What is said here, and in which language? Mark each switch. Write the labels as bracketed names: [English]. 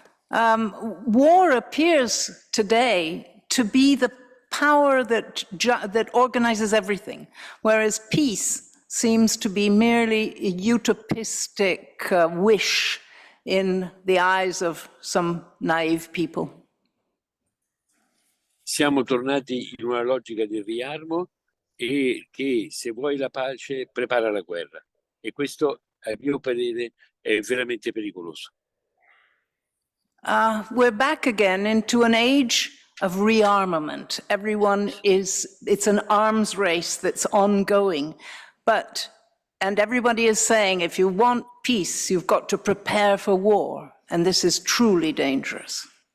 [English] War appears today to be the power that organizes everything, whereas peace seems to be merely a utopistic wish in the eyes of some naive people. [Italian] Siamo tornati in una logica del riarmo e che se vuoi la pace prepara la guerra, e questo a mio parere è veramente pericoloso. [English] We're back again into an age of rearmament. It's an arms race that's ongoing, and everybody is saying if you want peace, you've got to prepare for war, and this is truly dangerous.